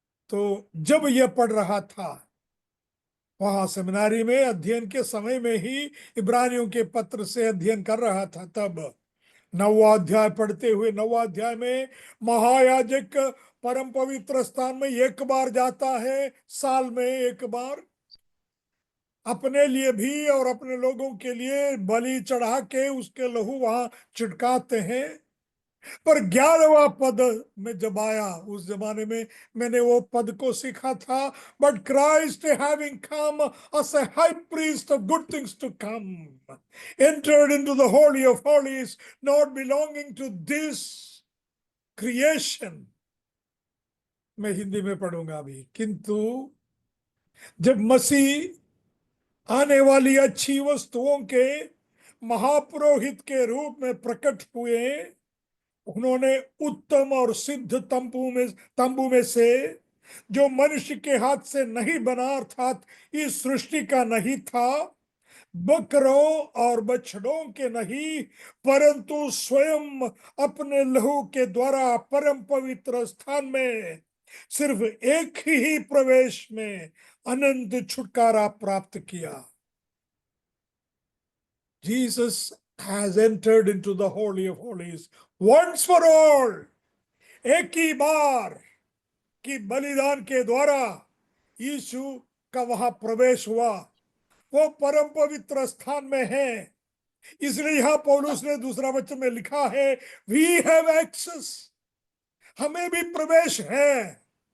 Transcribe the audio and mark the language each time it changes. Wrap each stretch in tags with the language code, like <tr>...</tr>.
<hi>तो जब यह पढ़ रहा था वहां सेमिनारी में, अध्ययन के समय में ही, इब्रानियों के पत्र से अध्ययन कर रहा था, तब 9वां अध्याय पढ़ते हुए, 9वां अध्याय में महायाजक परम पवित्र स्थान में एक बार जाता है, साल में एक बार, अपने लिए भी और अपने लोगों के लिए बलि चढ़ा के उसके लहू वहां छिड़काते हैं। पर 11वां पद में जब आया, उस जमाने में मैंने वो पद को सीखा था,</hi> <en>But Christ having come as a high priest of good things to come entered into the holy of holies, not belonging to this creation।</en> <hi>मैं हिंदी में पढ़ूंगा अभी। किंतु जब मसीह आने वाली अच्छी वस्तुओं के महापुरोहित के रूप में प्रकट हुए, उन्होंने उत्तम और सिद्ध तंबू में से, जो मनुष्य के हाथ से नहीं बना, अर्थात इस सृष्टि का नहीं था, बकरों और बछड़ों के नहीं, परंतु स्वयं अपने लहू के द्वारा परम पवित्र स्थान में सिर्फ एक ही प्रवेश में अनंत छुटकारा प्राप्त किया।</hi> <en>Jesus has entered into the Holy of Holies once for all।</en> <hi>एक ही बार की बलिदान के द्वारा यीशु का वहां प्रवेश हुआ, वो परम पवित्र स्थान में है। इसलिए यहां पौलुस ने दूसरा वचन में लिखा है,</hi> <en>we have access,</en> <hi>हमें भी प्रवेश है।</hi>